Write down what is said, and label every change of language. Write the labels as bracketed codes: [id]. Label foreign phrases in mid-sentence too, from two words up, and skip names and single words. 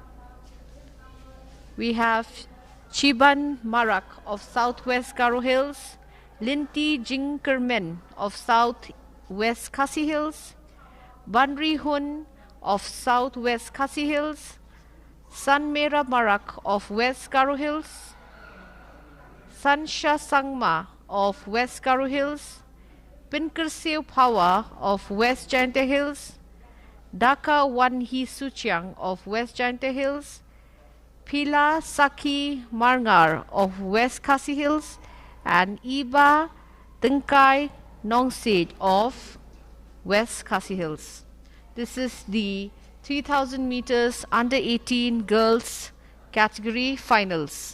[en] We have Chiban Marak of Southwest Garo Hills, Linti Jinkermen of Southwest Khasi Hills, Banri Hun of Southwest Khasi Hills, Sanmera Marak of West Garo Hills, Sansha Sangma of West Garo Hills, Pinkersiu Pawa of West Jaintia Hills, Dhaka Wanhi Suchiang of West Jaintia Hills, Pila Saki Marngar of West Khasi Hills, and Iba Tengkai Nongsid of West Khasi Hills. This is the 3000 meters under 18 girls category finals.